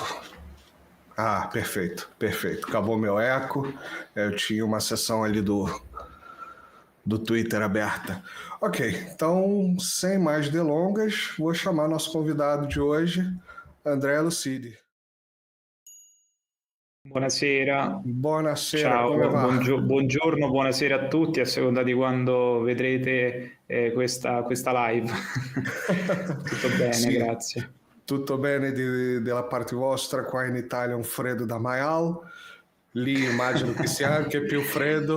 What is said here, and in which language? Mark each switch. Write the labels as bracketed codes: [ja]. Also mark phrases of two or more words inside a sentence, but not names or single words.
[pt] Perfeito. Acabou meu eco. Eu tinha uma sessão ali do Twitter aberta. Ok, então, sem mais delongas, vou chamar nosso convidado de hoje, Andrea Lucidi. [it] Buonasera. Ciao, come va? Buongiorno, buonasera a tutti, a seconda di quando vedrete questa live. Tutto bene, Sì. Grazie. Tutto bene della parte vostra, qua in Italia un freddo da maial, lì immagino che sia anche più freddo.